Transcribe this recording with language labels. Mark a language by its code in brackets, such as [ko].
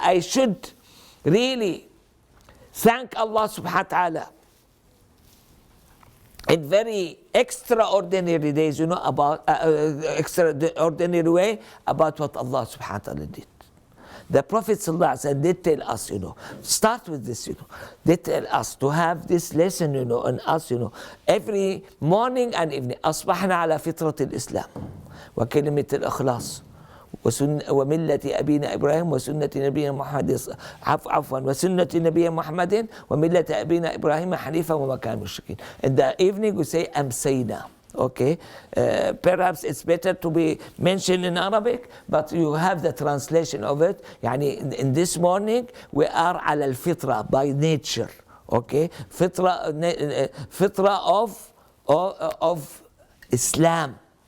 [en] I should really thank Allah subhanahu wa ta'ala in very extraordinary days, about extraordinary way about what Allah subhanahu wa ta'ala did. The Prophet sallallahu alaihi wasallam did tell us, start with this, they tell us to have this lesson, on us, every morning and evening. [ar] أصبحنا على فطرة الإسلام وكلمة الإخلاص وملة أبينا إبراهيم وسنة نبينا محمد عفوا وسنة نبينا محمد وملة أبينا إبراهيم حنيفا وما كان مشركين. [en] In the evening we say أمسينا. Okay, perhaps it's better to be mentioned in Arabic, but you have the translation of it. يعني in this morning we are [ar] على الفطرة [en] by nature. Okay, فطرة of Islam.